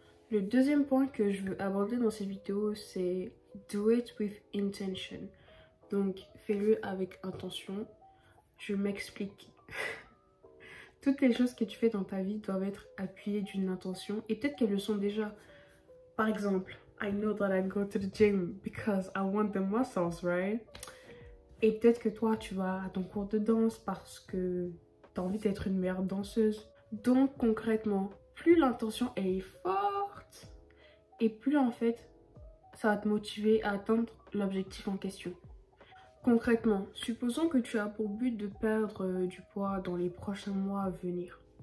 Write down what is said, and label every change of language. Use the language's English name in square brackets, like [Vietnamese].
[French] Le deuxième point que je veux aborder dans cette vidéo, c'est [English] do it with intention. [French] Donc, fais-le avec intention. Je m'explique. Toutes les choses que tu fais dans ta vie doivent être appuyées d'une intention. Et peut-être qu'elles le sont déjà. Par exemple, [English] I know that I go to the gym because I want the muscles, right? [French] Et peut-être que toi, tu vas à ton cours de danse parce que tu as envie d'être une meilleure danseuse. Donc, concrètement, plus l'intention est forte, et plus en fait, ça va te motiver à atteindre l'objectif en question. Concrètement, supposons que tu as pour but de perdre du poids dans les prochains mois à venir.